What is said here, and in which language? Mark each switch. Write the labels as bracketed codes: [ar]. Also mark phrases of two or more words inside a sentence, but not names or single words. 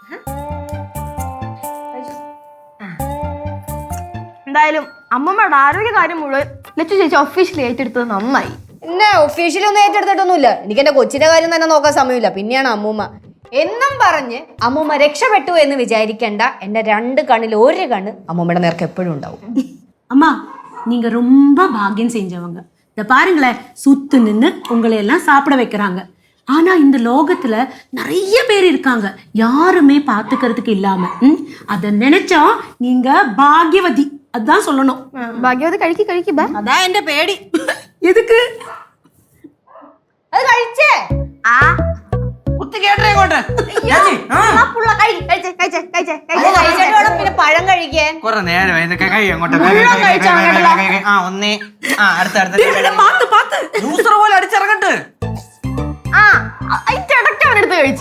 [ml] എന്തായാലും അമ്മമ്മയുടെ ആരോഗ്യകാര്യം മുഴുവൻ ലച്ചു ചേച്ചി ഒഫീഷ്യലി ഏറ്റെടുത്തത് നന്നായി. പിന്നെ ഒഫീഷ്യലി ഒന്നും ഏറ്റെടുത്തിട്ടൊന്നുമില്ല, എനിക്ക് എന്റെ കൊച്ചിന്റെ കാര്യം തന്നെ നോക്കാൻ സമയമില്ല, പിന്നെയാണ് അമ്മൂമ്മ എന്നും പറഞ്ഞ് അമ്മൂമ്മ രക്ഷപ്പെട്ടു എന്ന് വിചാരിക്കണ്ട. എന്റെ 2 കണ്ണിൽ 1 കണ്ണ് അമ്മൂമ്മയുടെ നേർക്ക് എപ്പോഴും ഉണ്ടാവും. [ta] அம்மா நீங்க ரொம்ப பாக்கியம் செஞ்சவங்க. இத பாருங்களேன், சுத்து நின்று உங்களை எல்லாம் சாப்பிட வைக்கிறாங்க. ஆனா இந்த லோகத்துல நிறைய பேர் இருக்காங்க யாருமே பாத்துக்கிறதுக்கு இல்லாம. அத நினைச்சா நீங்க பாக்யவதி, அதான் சொல்லணும். [ml] ഭാഗ്യവതി കഴിക്ക്. അതാ എന്റെ പേടി. [ta] எதுக்கு? [ml] അത് കഴിച്ചേ. പിന്നെ പഴം കഴിക്കാൻ എടുത്ത് കഴിച്ച്.